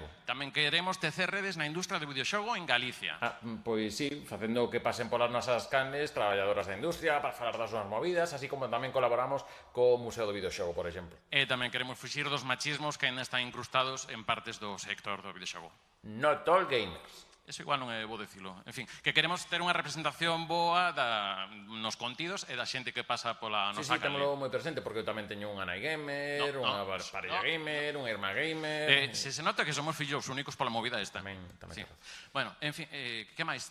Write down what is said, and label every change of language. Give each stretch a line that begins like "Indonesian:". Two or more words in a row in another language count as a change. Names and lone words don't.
Galician: Tamén queremos tecer redes na industria do videoxogo en Galicia. Pois sí, facendo que pasen polas nosas canles traballadoras da industria para falar das súas movidas, así como tamén colaboramos co Museo do Videoxogo, por exemplo. E tamén queremos fuxir dos machismos que ainda están incrustados en partes do sector do videoxogo.
English: Not all gamers.
Galician: Eso igual non é bo dicilo. En fin, que queremos ter unha representación boa nos contidos e da xente que pasa pola nosa canle. Sí, témolo moi presente, porque eu tamén teño unha nai gamer, unha parella gamer, unha irmá gamer... Se nota que somos fillos únicos pola movida esta. Tamén. Bueno, en fin, que máis?